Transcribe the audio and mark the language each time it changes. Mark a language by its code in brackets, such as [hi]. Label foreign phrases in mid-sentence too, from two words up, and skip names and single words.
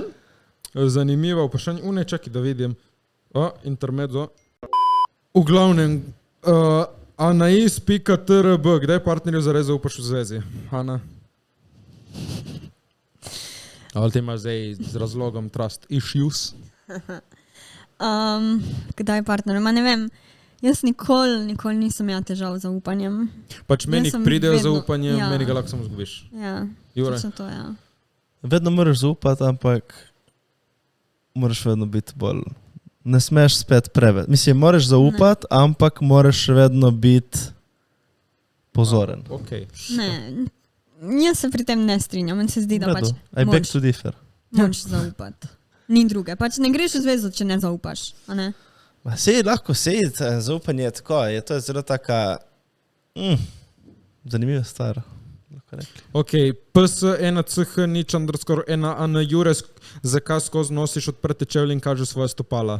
[sl] Zanimivo vprašanje. Čakaj, da vidim. Intermezzo. V glavnem, anais.trb, kdaj partnerju zares zaupaš v zvezi? Ana? Ali ti imaš zdaj z razlogom [en] trust issues? [sl] Kdaj partner? Ne vem. Jaz nikoli nisem imel težav z zaupanjem. Pač meni pridejo zaupanje, ja. Meni ga lahko samo zgubiš. Ja, Jure? To, ja. Vedno moraš zaupati, ampak moraš vedno biti bolj... Ne smeš spet preveč. Mislim, moraš zaupati, ampak moraš vedno biti pozoren. Okay. Ne, jaz se pri tem ne strinjam. Meni se zdi, da pač [en] I beg to differ. [sl] Moraš zaupati. Ni druge. Pač ne greš v zvezo, če ne zaupaš. A ne? Sej lahko sejiti, zaupanje je tako. To je zelo taka zanimiva stvar. Ok, ps1ch nič _ Ana Jure, zakaj skozi nosiš odprte čevlje in kažeš svoje stopala?